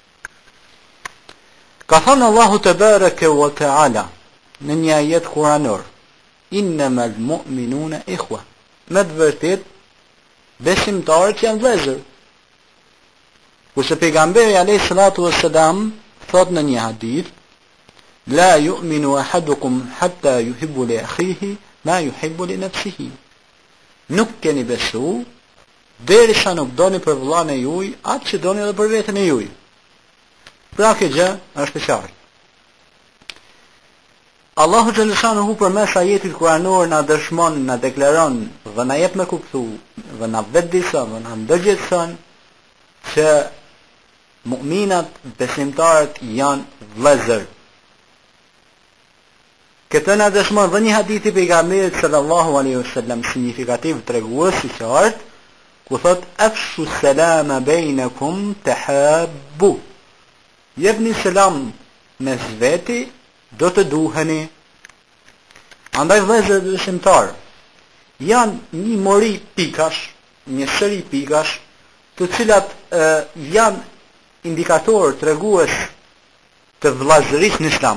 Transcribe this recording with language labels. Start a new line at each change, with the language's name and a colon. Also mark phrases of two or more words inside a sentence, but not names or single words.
Albanian: Ka thënë Allahu
Arabic: تبارك وتعالى
Albanian: në një ajet kuranor:
Arabic: إنما المؤمنون إخوة.
Albanian: Me të vërtet besimtarët janë vëllezër. Kurse pejgamberi
Arabic: عليه الصلاة والسلام
Albanian: thot në një hadith:
Arabic: لا يؤمن أحدكم حتى يحب لأخيه ما يحب لنفسه.
Albanian: Nuk keni besu derisa nuk doni për vëllain e juaj atë që doni edhe për veten e juaj. Pra kjo gjë është e qartë. Allahu xhaleshanuhu përmes ajetit kuranor na dëshmon, na deklaron dhe na jep me kuptu dhe na vetëdijson dhe na ndërgjegjëson që mu'minat, besimtarët janë vëllezër. Këtë na dëshmon dhe një hadith i pejgamberit
Arabic: صلى الله عليه وسلم
Albanian: signifikativ tregues i qartë, ku thot
Arabic: أفشوا السلام بينكم تحابوا.
Albanian: Jepni selam mes veti, do të duheni. Andaj vëllezër besimtar janë një mori pikash, një seri pikash, të cilat janë indikator tregues të vëllazërisë në Islam.